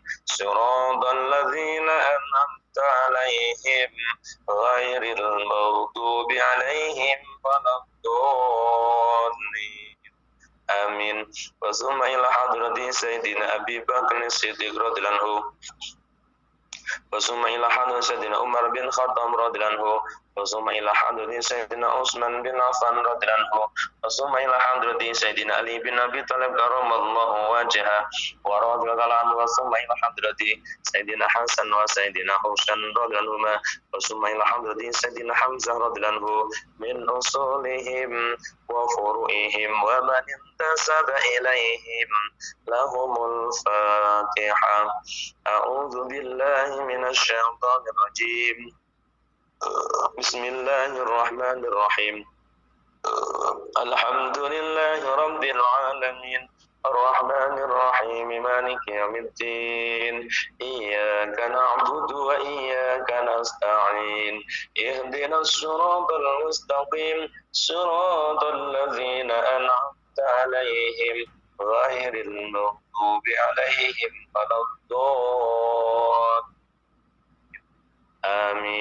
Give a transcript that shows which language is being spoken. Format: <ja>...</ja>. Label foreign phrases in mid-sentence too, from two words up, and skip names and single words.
<ar>صراط الذين أنعمت عليهم غير المغضوب عليهم ولا الضالين. Amin. وثم إلى حضرة سيدنا أبي بكر الصديق رضي الله عنه. وثم إلى حضرة سيدنا عمر بن الخطاب رضي الله عنه. وثم إلى حضرة سيدنا عثمان بن عفان رضي الله عنه. وثم إلى حضرة سيدنا علي بن أبي طالب كرم الله وجهه ورضي الله عنه. وثم إلى حضرة سيدنا حسن وسيدنا حسين رضي الله عنه. وثم إلى حضرة سيدنا حمزة رضي الله عنه من أصولهم وفروعهم ومن انتسب إليهم لهم الفاتحة. أعوذ بالله من الشيطان الرجيم. Bismillahirrahmanirrahim. الحمد لله رب العالمين. الرحمن الرحيم مالك يوم الدين. إياك نعبد وإياك نستعين. اهدنا الصراط المستقيم صراط الذين أنعمت عليهم غير المغضوب عليهم ولا الضالين. Amin.</ar>